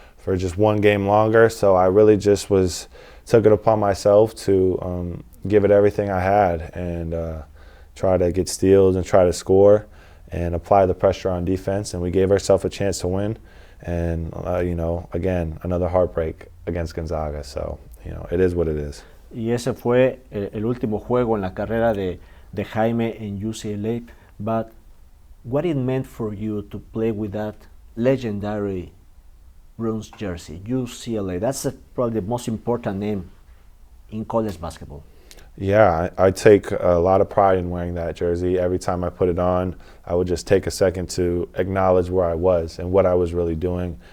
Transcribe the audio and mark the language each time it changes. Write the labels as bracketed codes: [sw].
[en] for just one game longer. So I really just took it upon myself to give it everything I had and try to get steals and try to score and apply the pressure on defense. And we gave ourselves a chance to win. And, again, another heartbreak against Gonzaga. So, it is what it is. [es] Y ese fue el último juego en la carrera de Jaime en UCLA. [en] But what it meant for you to play with that legendary Bruins jersey, UCLA? That's probably the most important name in college basketball. Yeah, I take a lot of pride in wearing that jersey. Every time I put it on, I would just take a second to acknowledge where I was and what I was really doing.